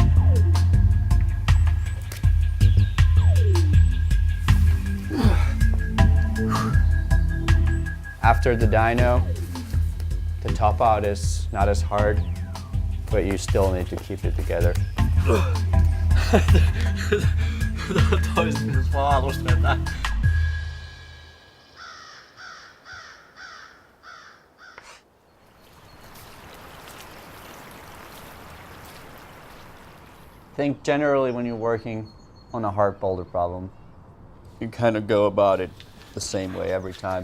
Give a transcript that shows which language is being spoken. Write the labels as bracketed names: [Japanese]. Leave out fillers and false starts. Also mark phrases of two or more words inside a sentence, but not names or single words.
[English] After the dyno, the top out is not as hard, but you still need to keep it together. [Finnish] Toisin vaan alusta vetää. [English] I think generally when you're working on a hard boulder problem, you kind of go about it the same way every time.